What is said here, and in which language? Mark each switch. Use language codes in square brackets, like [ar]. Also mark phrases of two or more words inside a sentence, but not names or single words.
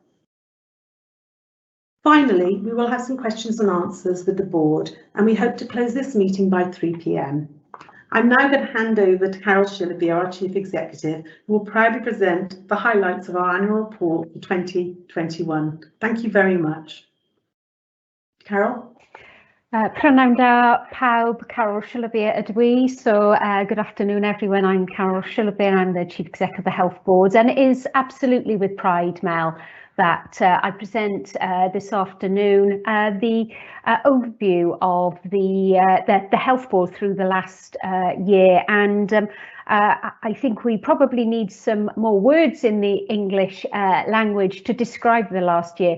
[en] Finally, we will have some questions and answers with the board, and we hope to close this meeting by 3 p.m. I'm now going to hand over to Carol Shillaby, our Chief Executive, who will proudly present the highlights of our annual report for 2021. Thank you very much. Carol? [cy] Prynawn da pawb, Carol Shillaby Ydw. [en] So good afternoon everyone, I'm Carol Shillaby and I'm the Chief Exec of the Health Board, and it is absolutely with pride, Mel, that I present this afternoon the overview of the Health Board through the last year, and I think we probably need some more words in the English language to describe the last year.